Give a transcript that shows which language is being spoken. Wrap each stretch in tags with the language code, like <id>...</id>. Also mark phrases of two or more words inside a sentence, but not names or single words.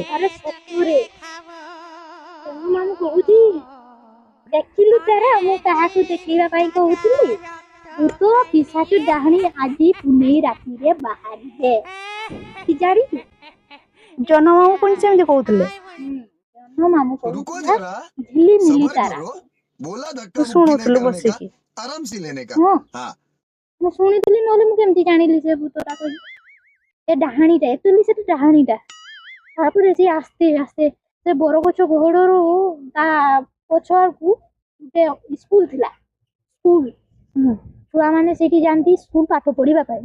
<or>ଆରେ ସତରେ ତମ ମାମୁଁ କହୁଛି ଦେଖିଲୁ ତାରା ମୁଁ କାହାକୁ ଦେଖେଇବା ପାଇଁ କହୁଥିଲି। ଭୂତ ପିଶାଚୁ ଡାହାଣୀ ଆଜି ପୁନେଇ ରାତିରେ ବାହାରିବେ। କି ଜାଣିଛୁ? ଜହ୍ନ ମାମୁଁ ପୁଣି ସେମିତି କହୁଥିଲେ। ଜହ୍ନ ମାମୁଁ</or> <hi>रुको</hi> <or>କହୁଥିଲା</or> <hi>जरा,</hi> <or>ଝିଲିମିଲି</or> <hi>सबर</hi> <or>ତାରା।</or> <hi>करो। बोला</hi> <or>ତୁ</or> <hi>धक्का मुक्की नहीं</hi> <or>ଶୁଣୁଥିଲୁ</or> <hi>करने का,</hi> <or>ବସିକି।</or> <hi>आराम से लेने का।</hi> <or>ହଁ</or> <hi>हाँ</hi> <or>ମୁଁ ଶୁଣିଥିଲି, ନହେଲେ ମୁଁ କେମିତି ଜାଣିଲି ସେ ଭୂତଟା କହିଲି। ଏ ଡାହାଣୀଟା ଏକ୍ଚୁଆଲି ସେଟା ଡାହାଣୀଟା। ତାପରେ ସିଏ ଆସ୍ତେ ଆସ୍ତେ ସେ ବରଗଛ ଗହଡ଼ରୁ ତା ପଛ ଆଡ଼କୁ ଗୋଟେ ସ୍କୁଲ ଥିଲା। ସ୍କୁଲ ଛୁଆମାନେ ସେଇଠି ଯାଆନ୍ତି ସ୍କୁଲ ପାଠ ପଢିବା ପାଇଁ।</or>